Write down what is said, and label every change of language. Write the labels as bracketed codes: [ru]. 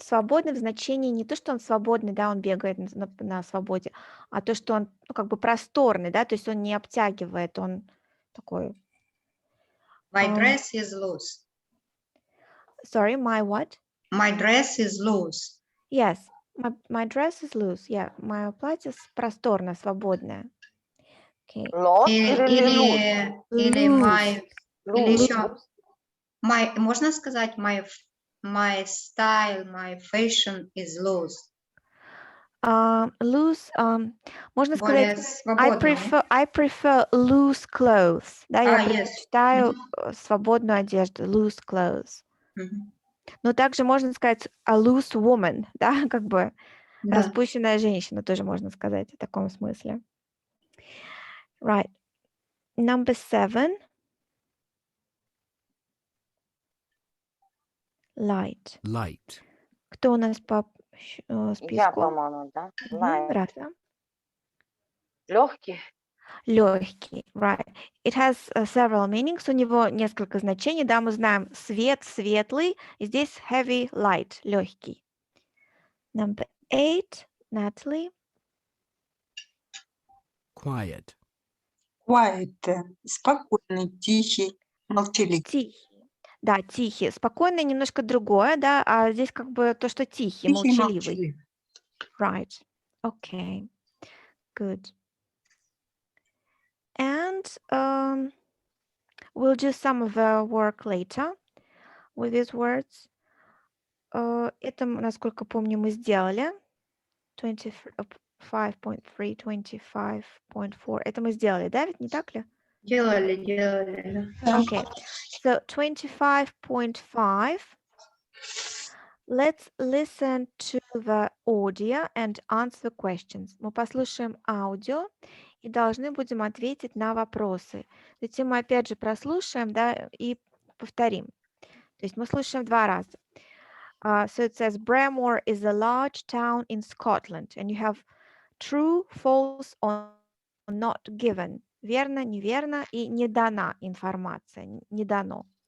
[ru] Свободный в значении не то, что он свободный, да, он бегает на свободе, а то, что он как бы просторный, да, то есть он не обтягивает, он такой. [en] My dress is loose. Sorry, my what? My dress is loose. Yes, my dress is loose. Yeah, [ru] мое платье просторное, свободное. [en] Okay. Lost [ru] или [en] loose? [ru] Или my, или [en] Loose. [ru] еще [en] my, [ru] можно сказать [en] my style, my fashion is loose. [ru] Loose, можно Более сказать, свободно. [en] I prefer loose clothes. [ru] Да, я предпочитаю свободную одежду, [en] loose clothes. Мгм. [ru] Но также можно сказать [en] a loose woman, [ru] да, как бы Да. распущенная женщина, тоже можно сказать в таком смысле. [en] Right. Number 7. Light. Light. [ru] Кто у нас по Я, списку? по-моему, да? Мгм, [en] Light. [ru] Раса. Легкий. [en] Легкий, right. It has several meanings. [ru] У него несколько значений. Да, мы знаем свет, светлый. И здесь heavy, light, легкий. [en] Number 8. Natalie. Quiet. Quiet. [ru] Спокойный, тихий, молчаливый. Тихий. Да, тихий. Спокойный немножко другое, да, а здесь как бы то, что тихий, Тихий, молчаливый. молчаливый. [en] Right. Okay. Good. And we'll do some of the work later with these words. [ru] Это, насколько помню, мы сделали. 25.3, 25.4. Это мы сделали, да, ведь не так ли? Делали. [en] Okay. So 25.5. Let's listen to the audio and answer questions. [ru] Мы послушаем аудио и должны будем ответить на вопросы. Затем мы опять же прослушаем, да, и повторим. То есть мы слушаем 2 раза. [en] So it says Bramore is a large town in Scotland, and you have true, false, or not given. [ru] Верно, неверно и не дана информация, не дано.